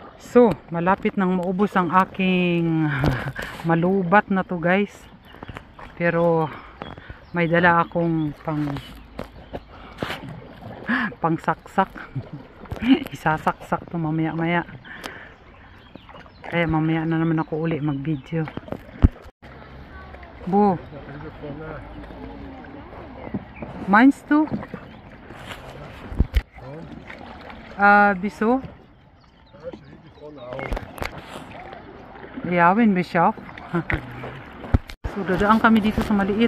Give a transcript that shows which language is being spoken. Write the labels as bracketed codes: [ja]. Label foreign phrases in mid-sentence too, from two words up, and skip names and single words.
[tl] So, malapit nang maubos ang aking malubat na to guys. Pero may dala akong pang saksak. Isasaksak to mamaya maya. Kaya mamaya na naman ako uli mag video. [de] Bu. Meinst du? Wieso? Ja, wenn wir schaffen. [tl] So, dadaan kami dito sa maliit.